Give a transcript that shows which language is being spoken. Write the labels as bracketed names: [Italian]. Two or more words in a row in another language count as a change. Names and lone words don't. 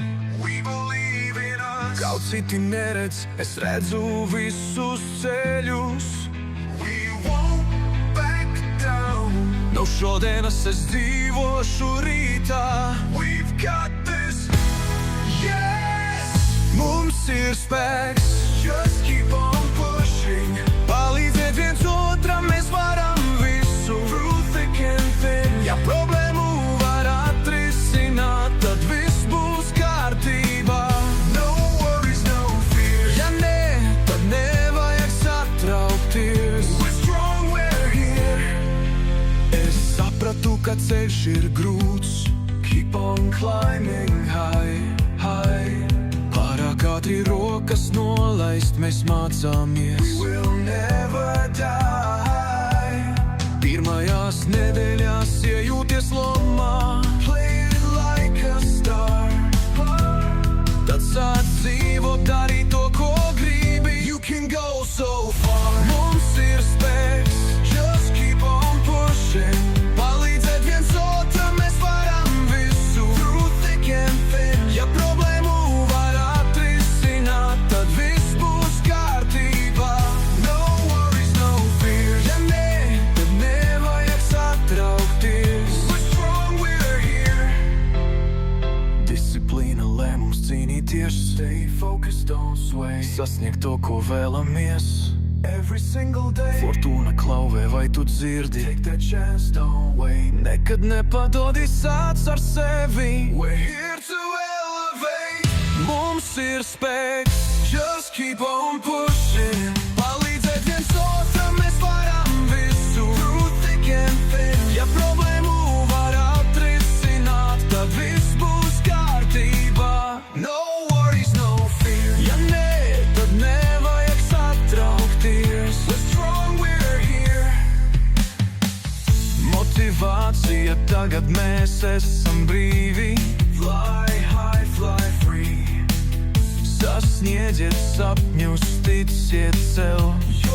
[Latvian] Kaut citi neredz, es redzu visus ceļus. No šodienas es dzīvošu rītā. Mums ir spēks. [English] Just keep on pushing. [Latvian] Palīdzēt viens otram mēs varam visu. [English] Through thick and thin. [Latvian] Ja problēmu var atrisināt, tad viss būs kārtībā. [English] No worries, no fear. [Latvian] Ja nē, tad nevajag satraukties. [English] We're strong, we're here. [Latvian] Es sapratu, ka ceļš ir grūts. [English] Keep on climbing high, high. [Latvian] Pārāk ātri rokas nolaist, mēs mācāmies. [English] We will never die. [Latvian] Pirmajās nedēļās iejūties lomā. [English] Play it like a star. [Latvian] Tad sāc dzīvot, darīt to, ko gribi. [English] You can go so far. [Latvian] Mums ir spēks. [English] Just keep on pushing. [Latvian] Palīdzēt viens otram mēs varam visu. [English] Through thick and thin. [Latvian] Ja problēmu var atrisināt, tad viss būs kārtībā. [English] No worries, no fear. [Latvian] Ja nē, tad nevajag satraukties. [English] We're strong, we're here. [Latvian] Disciplīna lē mums cīnīties. [English] Stay focused, don't sway. [Latvian] Sasniegt to, ko vēlamies. [English] Every single day. [Latvian] Fortūna klauvē, vai tu dzirdi? [English] Take that chance, don't wait. [Latvian] Nekad nepadodi, sāc ar sevi. [English] We're here to elevate. [Latvian] Mums ir spēks. [English] Just keep on pushing. [Latvian] Palīdzēt viens otram mēs varam visu. [English] Through thick and thin. [Latvian] Ja problēmu var atrisināt, tad viss būs kārtībā. [English] No worries, no fear. [Latvian] Ja nē, tad nevajag satraukties. [English] We're strong, we're here. [Latvian] Motivācija, tagad mēs esam brīvi. [English] Fly high, fly free. [Latvian] Sasniedziet sapņus, ticiet sev.